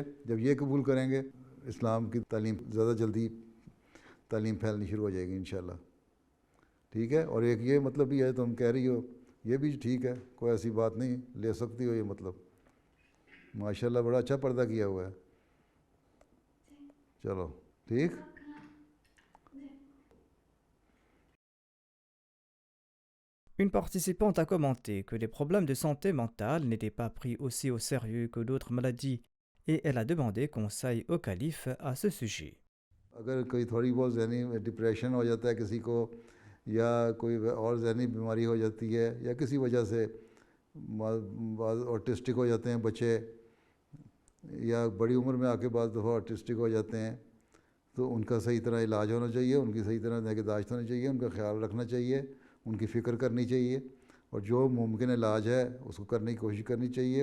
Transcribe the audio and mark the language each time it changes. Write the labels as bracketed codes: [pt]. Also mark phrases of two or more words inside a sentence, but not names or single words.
[ur] جب یہ قبول کریں گے اسلام کی تعلیم زیادہ جلدی تعلیم پھیلنی شروع ہو جائے گی انشاءاللہ. ٹھیک ہے. اور ایک یہ مطلب بھی ہے, تم کہہ رہی ہو, یہ بھی ٹھیک ہے, کوئی ایسی بات نہیں, لے سکتی ہو یہ مطلب. ماشاءاللہ بڑا اچھا پردہ کیا ہوا ہے. چلو ٹھیک. [fr] Une participante a commenté que les problèmes de santé mentale n'étaient pas pris aussi au sérieux que d'autres maladies et elle a demandé conseil au calife à ce sujet. [ur] اگر کوئی تھوڑی بہت ذہنی ڈپریشن ہو جاتا ہے کسی کو, یا کوئی اور ذہنی بیماری ہو جاتی ہے, یا کسی وجہ سے بعض آٹسٹک ہو جاتے ہیں بچے, یا بڑی عمر میں آ کے بعض دفعہ آٹسٹک ہو جاتے ہیں, تو ان کا صحیح طرح علاج ہونا چاہیے, ان کی صحیح طرح نگہداشت ہونی چاہیے, ان کا خیال رکھنا چاہیے, ان کی فکر کرنی چاہیے, اور جو ممکن علاج ہے اس کو کرنے کی کوشش کرنی چاہیے.